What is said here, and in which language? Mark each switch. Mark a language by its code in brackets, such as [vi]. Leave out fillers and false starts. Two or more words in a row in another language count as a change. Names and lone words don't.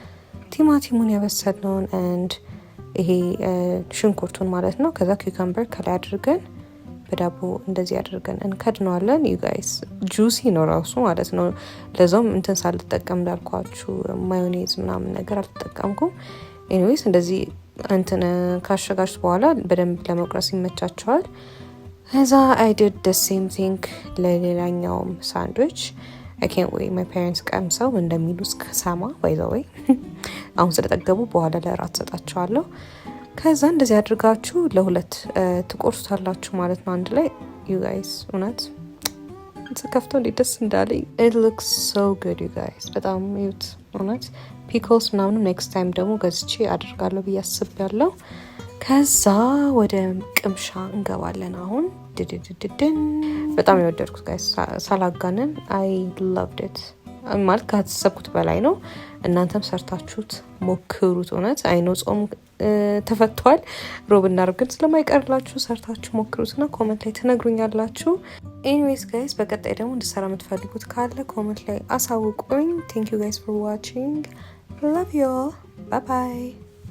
[am] ቲማቲሙን ያበሰልነውን and ይሄ ሽንኩርቱን ማለት ነው። ከዛ ኩከምበር ከላይ አድርገን በዳቦ እንደዚህ አድርገን እንከድነዋለን። [en] you guys [am] ጁሲ ነው ራሱ ማለት ነው። ለዛውም እንትን ሳልጠቀም እንዳልኳችሁ ማዮኔዝ ምናምን ነገር አልተጠቀምኩም። ኤኒዌይስ እንደዚህ እንትን ካሸጋችሁ በኋላ በደንብ ለመቁረስ ይመቻቸዋል። ከዛ [en] I did the same thing [am] ለሌላኛውም ሳንድዊች። [en] I can't wait my parents [am] ቀምሰው እንደሚሉ እስከሰማ [en] by the way [am] አሁን ስለጠገቡ በኋላ ለራት ሰጣቸዋለሁ። ከዛ እንደዚህ አድርጋችሁ ለሁለት ትቆርሱታላችሁ ማለት ነው አንድ ላይ። [en] you guys [am] እውነት ከፍቶ እንዴት ደስ እንዳለኝ። [en] it looks so good you guys [am] በጣም ይዩት እውነት። ፒክልስ ምናምን [en] next time [am] ደግሞ ገዝቼ አድርጋለሁ ብዬ አስቤያለሁ። ከዛ ወደ ቅምሻ እንገባለን አሁን። ድድድድድን በጣም የወደድኩት ጋይስ ሳላጋነን [en] I loved it [am] ማለት ካሰብኩት በላይ ነው። እናንተም ሰርታችሁት ሞክሩት እውነት። አይኖ ጾም ተፈቷል ሮብና ዓርብ ግን ስለማይቀርላችሁ ሰርታችሁ ሞክሩትና ኮሜንት ላይ ትነግሩኛላችሁ። ኤኒዌይስ ጋይስ በቀጣይ ደግሞ እንድሰራ የምትፈልጉት ካለ ኮሜንት ላይ አሳውቁኝ። [en] thank you guys for watching, love you all. [am] ባባይ